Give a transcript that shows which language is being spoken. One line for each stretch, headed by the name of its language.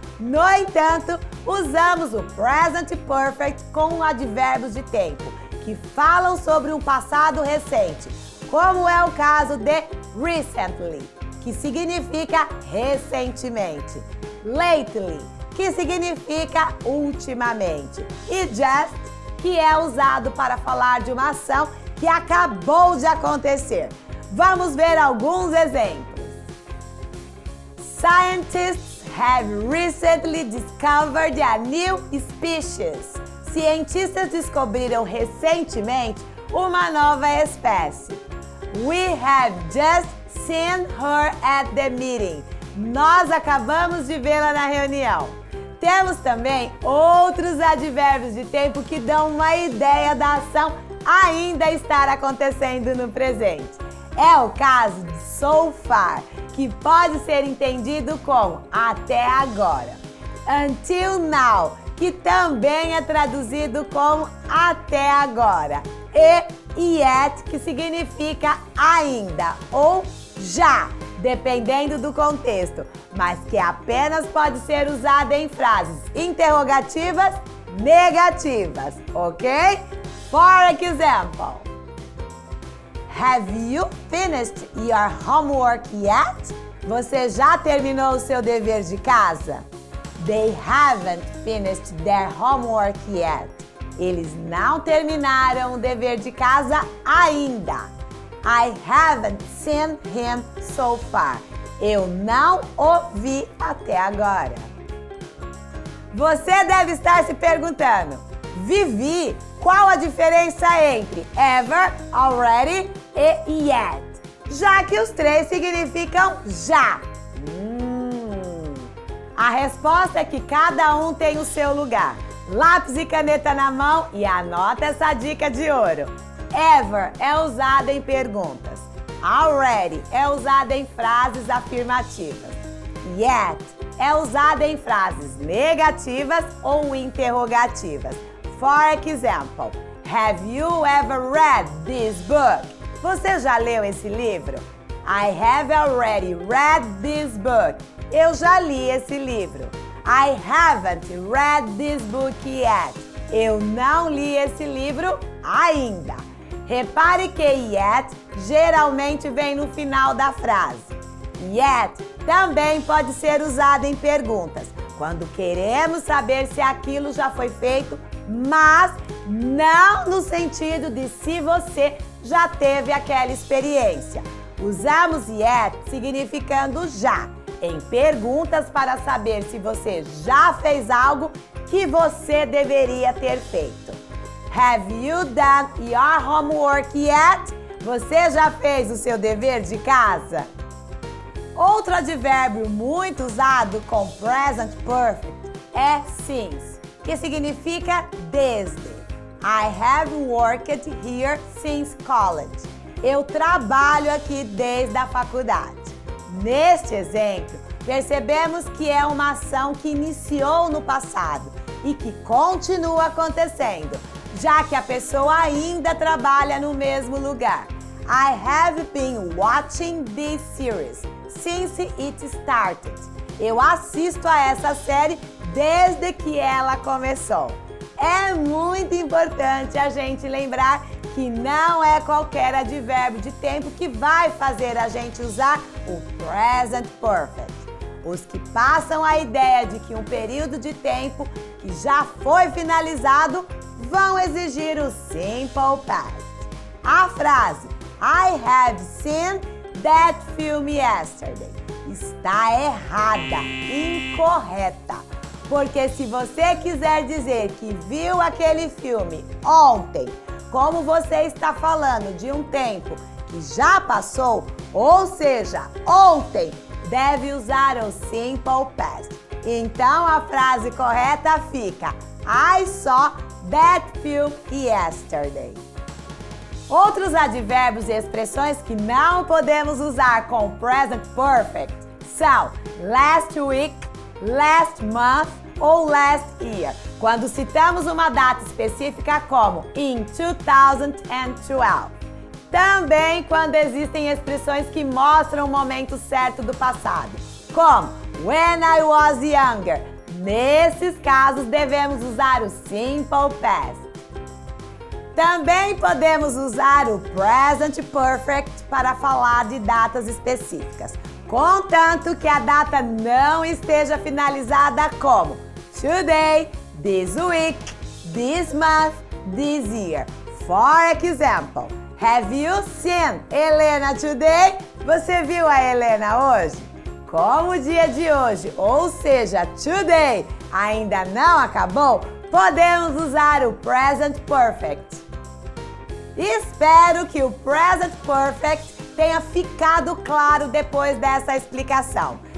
Portuguese: No entanto, usamos o Present Perfect com advérbios de tempo, que falam sobre um passado recente, como é o caso de recently, que significa recentemente, lately, que significa ultimamente, e just, que é usado para falar de uma ação que acabou de acontecer. Vamos ver alguns exemplos.
English: Scientists have recently discovered a new species.
Portuguese: Cientistas descobriram recentemente uma nova espécie.
English: We have just seen her at the meeting.
Portuguese: Nós acabamos de vê-la na reunião. Temos também outros advérbios de tempo que dão uma ideia da ação ainda estar acontecendo no presente. É o caso de so far, que pode ser entendido como até agora. Until now, que também é traduzido como até agora. E yet, que significa ainda ou já, dependendo do contexto, mas que apenas pode ser usada em frases interrogativas negativas, ok?
English: For example, have you finished your homework yet?
Portuguese: Você já terminou o seu dever de casa?
English: They haven't finished their homework yet.
Portuguese: Eles não terminaram o dever de casa ainda.
English: I haven't seen him so far.
Portuguese: Eu não o vi até agora. Você deve estar se perguntando, Vivi, qual a diferença entre ever, already e yet? Já que os três significam já. A resposta é que cada um tem o seu lugar. Lápis e caneta na mão e anota essa dica de ouro. Ever é usada em perguntas. Already é usada em frases afirmativas. Yet é usada em frases negativas ou interrogativas.
English: For example, have you ever read this book?
Portuguese: Você já leu esse livro?
English: I have already read this book.
Portuguese: Eu já li esse livro.
English: I haven't read this book yet.
Portuguese: Eu não li esse livro ainda. Repare que yet geralmente vem no final da frase. Yet também pode ser usado em perguntas, quando queremos saber se aquilo já foi feito, mas não no sentido de se você já teve aquela experiência. Usamos yet significando já, em perguntas para saber se você já fez algo que você deveria ter feito.
English: Have you done your homework yet?
Portuguese: Você já fez o seu dever de casa? Outro advérbio muito usado com present perfect é since, que significa desde.
English: I have worked here since college.
Portuguese: Eu trabalho aqui desde a faculdade. Neste exemplo, percebemos que é uma ação que iniciou no passado e que continua acontecendo, já que a pessoa ainda trabalha no mesmo lugar.
English: I have been watching this series since it started.
Portuguese: Eu assisto a essa série desde que ela começou. É muito importante a gente lembrar que não é qualquer advérbio de tempo que vai fazer a gente usar o present perfect. Os que passam a ideia de que um período de tempo que já foi finalizado vão exigir o simple past. A frase
English: I have seen that film yesterday
Portuguese: está errada, incorreta. Porque se você quiser dizer que viu aquele filme ontem, como você está falando de um tempo que já passou, ou seja, ontem, deve usar o simple past. Então a frase correta fica
English: I saw that film yesterday.
Portuguese: Outros advérbios e expressões que não podemos usar com present perfect são last week, last month ou last year, quando citamos uma data específica como in 2012. Também quando existem expressões que mostram o momento certo do passado, como
English: when I was younger.
Portuguese: Nesses casos, devemos usar o simple past. Também podemos usar o present perfect para falar de datas específicas, contanto que a data não esteja finalizada como today, this week, this month, this year.
English: For example, have you seen Helena today?
Portuguese: Você viu a Helena hoje? Como o dia de hoje, ou seja, today, ainda não acabou, podemos usar o present perfect. Espero que o present perfect tenha ficado claro depois dessa explicação.